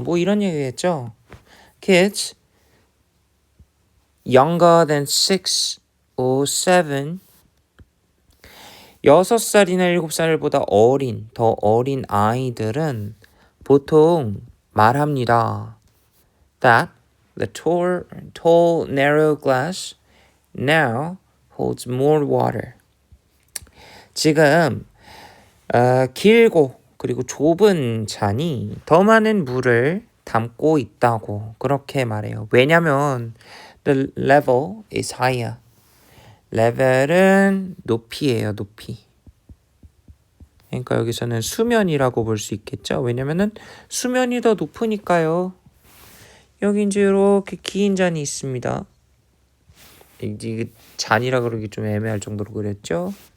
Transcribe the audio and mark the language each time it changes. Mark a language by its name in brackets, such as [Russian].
[Korean] 뭐 이런 얘기겠죠. [English] Kids younger than 6 or 7 [Korean] 6살이나 7살보다 더 어린 아이들은 보통 말합니다. [English] That the tall narrow glass now holds more water. [Korean] 지금 길고 그리고 좁은 잔이 더 많은 물을 담고 있다고 그렇게 말해요. 왜냐면 [English] the level is higher. [Korean] 레벨은 높이예요, 높이. 그러니까 여기서는 수면이라고 볼 수 있겠죠. 왜냐면은 수면이 더 높으니까요. 여기 이제 이렇게 긴 잔이 있습니다. 이게 잔이라 그러기 좀 애매할 정도로 그랬죠.